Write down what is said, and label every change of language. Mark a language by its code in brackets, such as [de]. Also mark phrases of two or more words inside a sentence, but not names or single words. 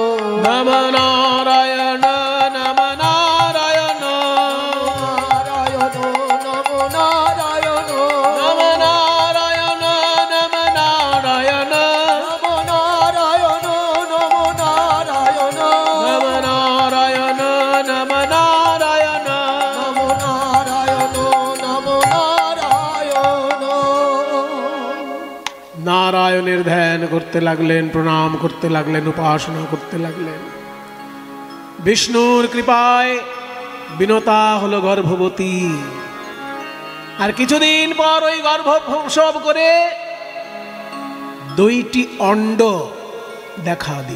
[sa] नम नारायण नम नारायण, नारायण नम नारायण, नम नारायण नम नारायण, नम नारायण नम नारायण, नम नारायण नम नारायण, नम नारायण नम नारायण। [bn] नारायणের ধ্যান করতে লাগলেন, প্রণাম করতে লাগলেন, উপাসনা করতে লাগলেন। বিষ্ণুর কৃপায় বিনতা হলো গর্ভবতী। আর কিছুদিন পর ওই গর্ভ প্রসব করে দুইটি অণ্ড দেখা দিল।